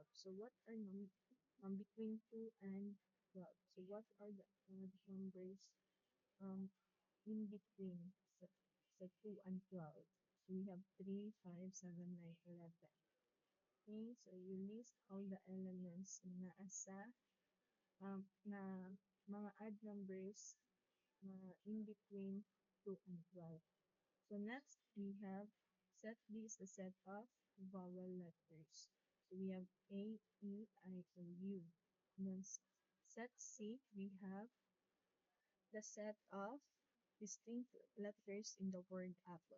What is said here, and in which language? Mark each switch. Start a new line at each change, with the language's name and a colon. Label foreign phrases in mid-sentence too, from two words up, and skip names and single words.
English: So what are between 2 and 12? So what are the odd numbers um, in between so 2 and 12? So we have 3, 5, 7, 9, 11. Okay, so you list all the elements
Filipino: na asa na mga
English: odd numbers na in between 2 and 12. So next, we have set B is the set of vowel letters. So we have A, E, I, O, U. And then set C, we have the set of distinct letters in the word apple.